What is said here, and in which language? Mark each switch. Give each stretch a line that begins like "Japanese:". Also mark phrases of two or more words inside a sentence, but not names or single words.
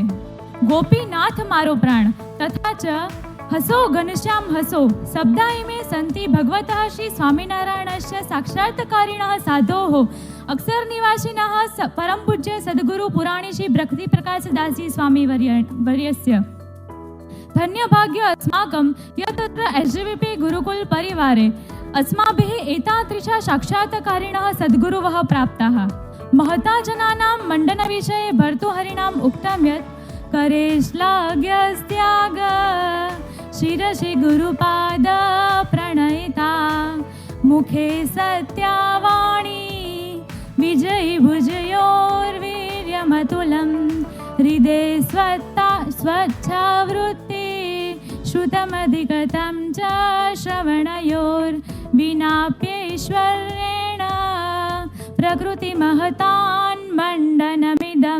Gujarati: ગોપીનાથ મારો પ્રાણ
Sanskrit: तथा च
Gujarati: હસો ઘનશ્યામ હસો
Sanskrit: शब्दा इमे संति भगवतः श्री स्वामिनारायणस्य साक्षात्कारिणः साधोः अक्षर निवासिनः परम पूज्य सदगुरु पुराणी श्री भक्ति प्रकाश दासजी स्वामी वर्यस्य धन्य भाग्य अस्माकं यत्र एसजीवीपी गुरुकुल परिवारे अस्माभिः एतादृशा साक्षात्कारिणः सद्गुरुवः प्राप्ताः. महता जनानां मण्डनविषये भर्तृहरिणाम् उक्तं यत् करे श्लाघ्यस्त्याग शिरसि गुरुपाद प्रणयिता मुखे सत्यावाणी विजयी भुजयोर्वीर्यमतुलं हृदे स्वच्छावृत्ति श्रुतमधिगतं च श्रवणयोर् विनाप्यैश्वर्येण प्रकृतिमहतान् मण्डनमिदम्.